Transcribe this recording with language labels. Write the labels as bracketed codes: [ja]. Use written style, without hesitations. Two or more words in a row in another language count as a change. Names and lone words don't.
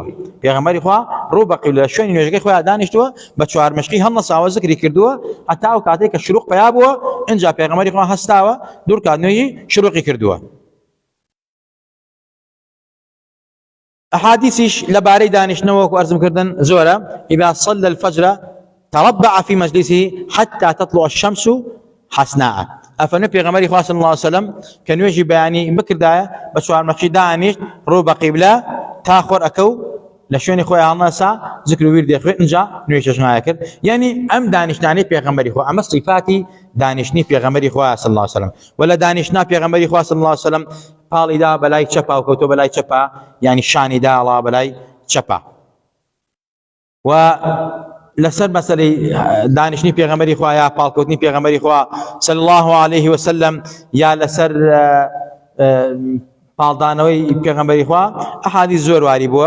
[ckb] پێغەمبەری خوا ڕوو بە قیبلە لە شوێنی نوێژەکەی خۆیان دانیشتووە بە چوارمشقی هەڵنەساوە ذکری کردووە هەتا ئەو کاتێک کە شروق پیا بووە، اینجا پێغەمبەری خوا هەستاوە دوور کات نوێی شروقی کردووە. ئەحادیثیش لەبارەی دانیشتنەوە وەکو ئەرزم کردن زۆرە. [ar] إذا صلى الفجر تربع في مجلسه حتى تطلع الشمس حسناء. [ckb] ئەفەرمێ پێغەمبەری خوا [ar] صلی الله عليه وسلم [ckb] کە نوێژی بەیانی بکردایە بە چوارمەشقی دانیشت ڕوو بە قیبلە تا خۆر ئەکەو لە شوێنی خۆی هەڵنەسا ذکر و ویردی خوێت، اینجا نوێژی چێژنایە کرد. یعنی ئەم دانیشتانەی پێغەمبەری خوا ئەمە صفاتی دانیشتنی پێغەمبەری خوا [ar] صلی الله عليه وسلم. [ckb] ولا دانیشتنا پێغەمبەری خوا [ar] صلی الله عليه وسلم [ckb] پاڵیدا بەلای چەپا و کەوتۆ بەلای چەپا، یعنی شانیدا ئەڵا بەلای چەپا. و لەسەر مەسەلەی دانیشتنی پێغەمبەری خوا یا پاڵکەوتنی پێغەمبەری خوا [ar] صلی الله عليه وسلم [ckb] یا لەسەر پاڵدانەوەی پێغەمبەری خوا ئەحادیث زۆر واری بووە.